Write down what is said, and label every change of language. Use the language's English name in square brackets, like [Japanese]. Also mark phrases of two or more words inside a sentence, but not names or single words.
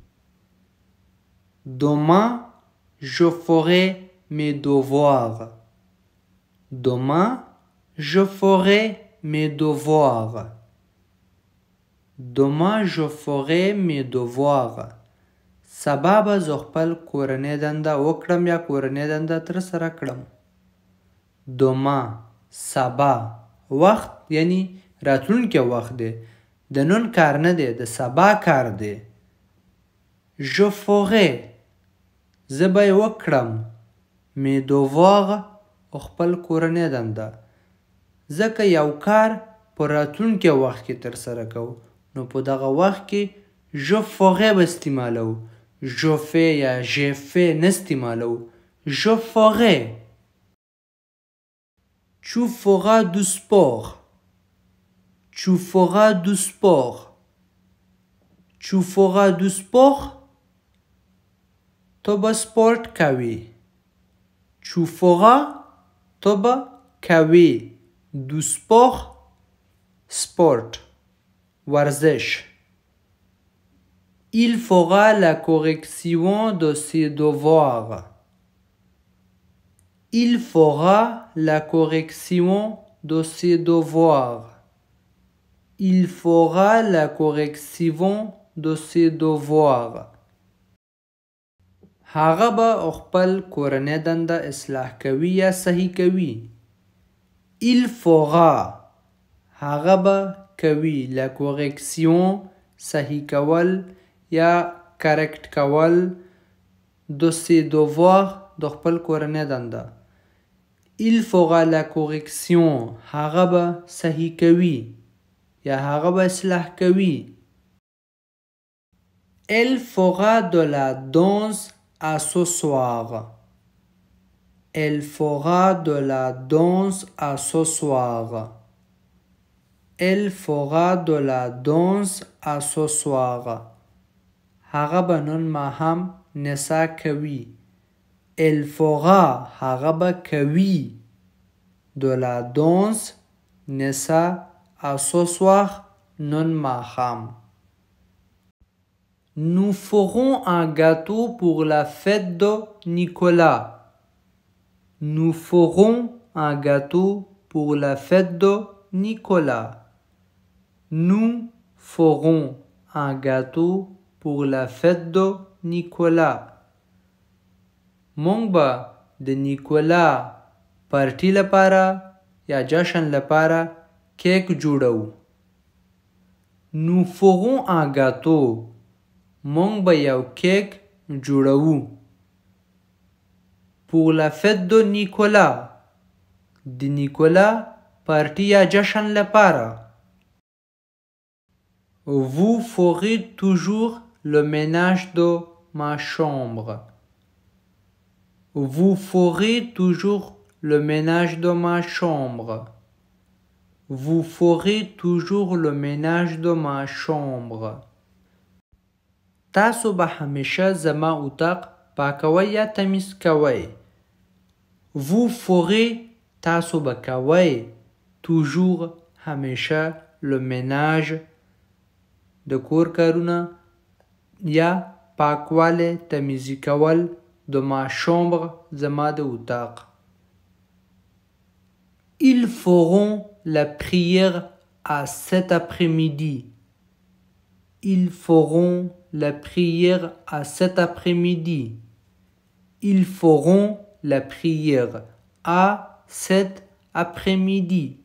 [French] Demain, je ferai mes devoirs. Demain, je ferai mes devoirs. Demain je ferai mes devoirs. [Pashto] سبا به زه خپل کورنۍ دنده وکړم یا کورنۍ دنده ترسره کړم. Demain سبا وخت یعنی راتلونکی وخت دی. د نن کار نه دی، د سبا کار دی. [French] Je ferai [Pashto] زه به یې وکړم. [French] Mes devoirs [Pashto] خپل کورنۍ دنده. ځکه یو کار په راتلونکي وخت کې ترسره کوو نو په دغه وخت کې [French] je ferai [Pashto] به استعمالوو. [French] je fais یا j'ai fait [Pashto] نه استعمالوو. [French] je ferai. Tu feras du sport. Tu feras du sport. Tu feras du sport. [Pashto] تو به سپورت کوي. [French] Tu feras [Pashto] تو به کوي. [French] Du sport sport ورزش. Il fera la correction de ses devoirs. Il fera la correction de ses devoirs. Il fera la correction de ses devoirs. [Pashto] هغه به خپل کورنۍ دنده اصلاح کوي یا صحیح کوي. [French] Il fera [Pashto] هغه به کوي. [French] La correction [Pashto] صحیح کول یا کریکټ کول. [French] de ses devoirs [Pashto] د خپل کورنۍ دنده. [French] Il fera la correction [Pashto] هغه به صحیح کوي یا هغه به اصلاح کوي. [French] Elle fera de la danse à ce soir. Elle fera de la danse à ce soir. Elle fera de la danse à ce soir. [Pashto] هغه به نن ماښام نڅا کوي. [French] Elle fera [Pashto] هغه به کوي. [French] De la danse نڅا à ce soir [Pashto] نن ماښام. [French] Nous ferons un gâteau pour la fête de Nicolas. Nous ferons un gâteau pour la fête de Nicolas. Nous ferons un gâteau pour la fête de Nicolas. [Pashto] مونږ به د نیکولا پارټي لپاره یا جشن لپاره کیک جوړو. [French] Nous ferons un gâteau [Pashto] مونږ به یو کیک جوړو. [French] Pour la fête de Nicolas [Pashto] د نیکولا پارټي یا جشن لپاره. [French] Vous ferez toujours le ménage de ma chambre. Vous ferez toujours le ménage de ma chambre. Vous ferez toujours le ménage de ma chambre. [Pashto] تاسو به همیشه زما اتاق پاکوي یا تمیز کوئ. [French] Vous ferez [Pashto] تاسو به کوئ. toujours همیشه [French] le ménage [Pashto] د کور کارونه یا پاکواله تمیزی کول [French] de ma chambre [Pashto] زما د اتاق. [French] Ils feront la prière à cet après-midi. Ils feront la prière à cet après-midi. Ils feront la prière à cet après-midi.